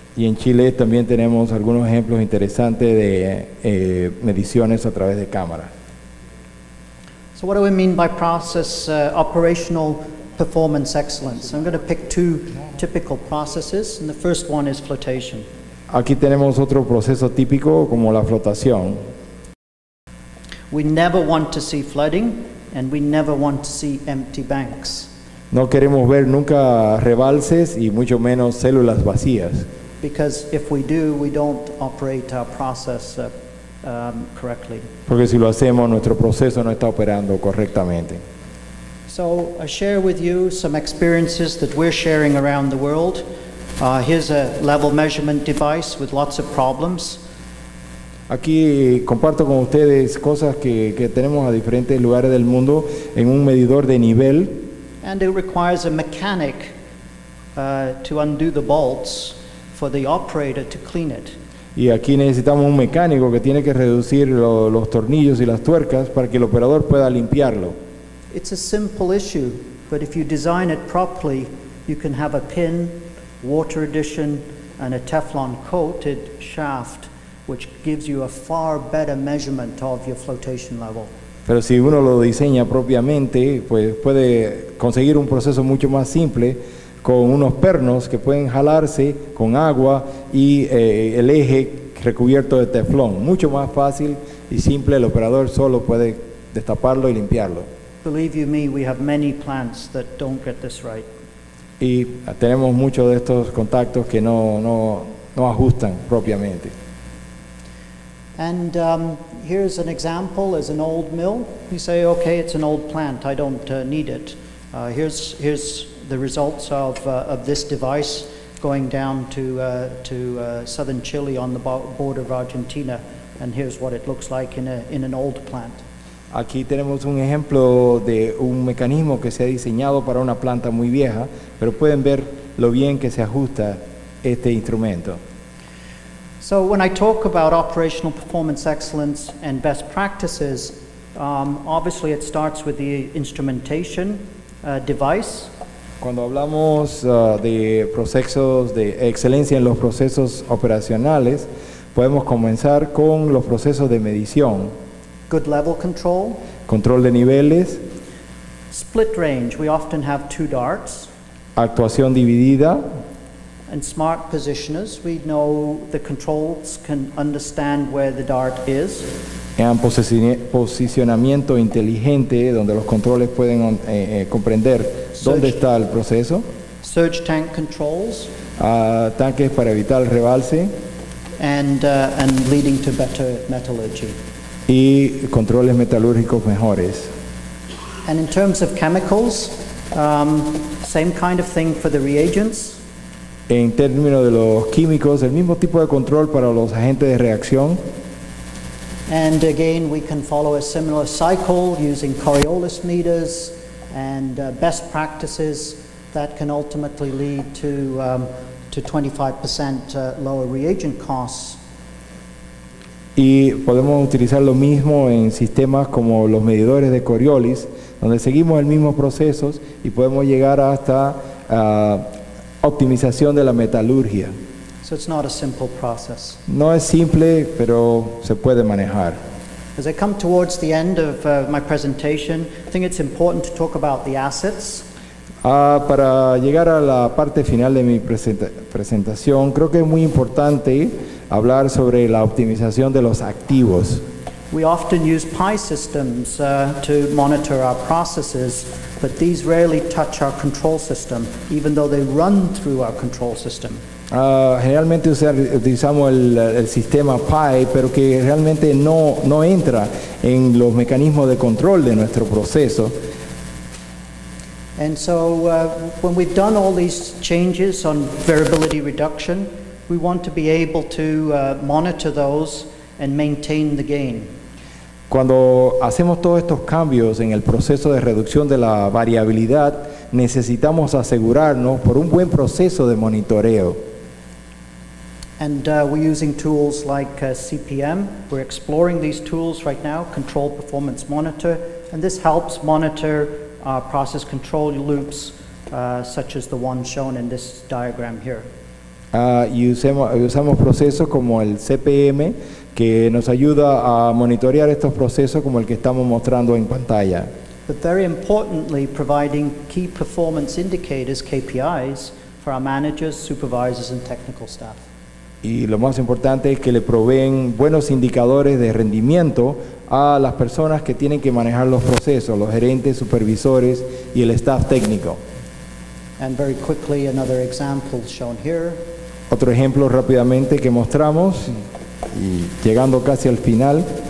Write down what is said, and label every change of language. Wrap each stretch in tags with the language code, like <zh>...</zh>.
<es>Y en Chile también tenemos algunos ejemplos interesantes de mediciones a través de cámara.</es> <en>So what do we mean by process operational performance excellence? I'm going to pick 2 typical processes, and the first one is flotation.</en> <es>Aquí tenemos otro proceso típico como la flotación.</es> <en>We never want to see flooding, and we never want to see empty banks.</en> <es>No queremos ver nunca rebalses y mucho menos células vacías.</es> <en>Because if we do, we don't operate our process correctly.</en> <es>Porque si lo hacemos, nuestro proceso no está operando correctamente.</es> <en>So I share with you some experiences that we're sharing around the world. Here's a level measurement device with lots of problems.</en> <es>Aquí comparto con ustedes cosas que tenemos a diferentes lugares del mundo en un medidor de nivel.</es> <en>And it requires a mechanic to undo the bolts for the operator to clean it.</en> <es>Y aquí necesitamos un mecánico que tiene que reducir los tornillos y las tuercas para que el operador pueda limpiarlo.</es> <en>It's a simple issue, but if you design it properly, you can have a pin, water addition, and a Teflon coated shaft, which gives you a far better measurement of your flotation level.</en> <es>Pero si uno lo diseña propiamente, pues puede conseguir un proceso mucho más simple con unos pernos que pueden jalarse con agua y el eje recubierto de teflón. Mucho más fácil y simple, el operador solo puede destaparlo y limpiarlo.</es> <en>Believe you me, we have many plants that don't get this right.</en> <es>Y tenemos muchos de estos contactos que no ajustan propiamente.</es> <en>And here's an example, as an old mill. You say, okay, it's an old plant, I don't need it. Here's the results of this device going down to southern Chile on the border of Argentina. And here's what it looks like in an old plant.</en> <es>Aquí tenemos un ejemplo de un mecanismo que se ha diseñado para una planta muy vieja, pero pueden ver lo bien que se ajusta este instrumento.</es> <en>So when I talk about operational performance excellence and best practices, obviously it starts with the instrumentation device.</en> <es>Cuando hablamos de procesos de excelencia en los procesos operacionales, podemos comenzar con los procesos de medición.</es> <en>Good level control.</en> <es>Control de niveles.</es> <en>Split range, we often have 2 darts.</en> <es>Actuación dividida.</es> <en>And smart positioners, we know the controls can understand where the dart is.</en> <es>En posicionamiento inteligente, donde los controles pueden comprender dónde está el proceso.</es> <en>Surge tank controls.</en> <es>Tanques para evitar el rebalse.</es> <en>And leading to better metallurgy.</en> <es>Y controles metalúrgicos mejores.</es> <en>And in terms of chemicals, same kind of thing for the reagents.</en> <es>En términos de los químicos, el mismo tipo de control para los agentes de reacción.</es> <en>And again, we can follow a similar cycle using Coriolis meters and best practices that can ultimately lead to 25% lower reagent costs.</en> <es>Y podemos utilizar lo mismo en sistemas como los medidores de Coriolis, donde seguimos el mismo proceso y podemos llegar hasta optimización de la metalurgia.</es> <en>So it's not a simple process.</en> <es>No es simple, pero se puede manejar.</es> <en>As I come towards the end of my presentation, I think it's important to talk about the assets.</en> <es>Para llegar a la parte final de mi presentación, creo que es muy importante hablar sobre la optimización de los activos.</es> <en>We often use PI systems to monitor our processes, but these rarely touch our control system, even though they run through our control system.</en> <es>Generalmente utilizamos el sistema PI, pero que realmente no entra en los mecanismos de control de nuestro proceso.</es> <en>And so when we've done all these changes on variability reduction, we want to be able to monitor those and maintain the gain.</en> <es>Cuando hacemos todos estos cambios en el proceso de reducción de la variabilidad, necesitamos asegurarnos por un buen proceso de monitoreo.</es> <en>And we're using tools like CPM. We're exploring these tools right now, Control Performance Monitor, and this helps monitor process control loops such as the one shown in this diagram here.</en> <es>Y usamos procesos como el CPM, que nos ayuda a monitorear estos procesos como el que estamos mostrando en pantalla.</es> <en>But very importantly, providing key performance indicators, KPIs, for our managers, supervisors, and technical staff.</en> <es>Y lo más importante es que le proveen buenos indicadores de rendimiento a las personas que tienen que manejar los procesos, los gerentes, supervisores y el staff técnico.</es> <en>And very quickly, another example shown here.</en> <es>Otro ejemplo rápidamente que mostramos, y llegando casi al final.</es>